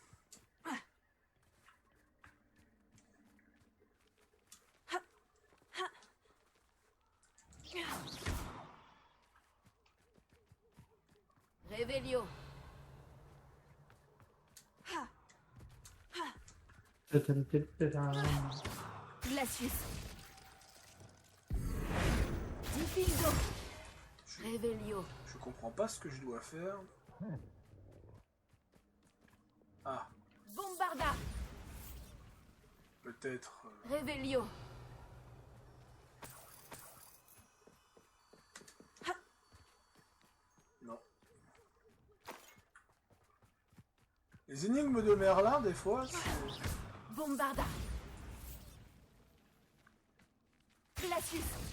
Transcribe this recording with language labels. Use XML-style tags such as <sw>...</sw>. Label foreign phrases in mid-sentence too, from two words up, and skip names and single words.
<fr>Revelio. Glacius. Diffindo. Revelio. Je comprends pas ce que je dois faire. Ah, Bombarda. peut-être... Revelio. non. Les énigmes de Merlin, des fois, c'est... Bombarda. Glacius.</fr>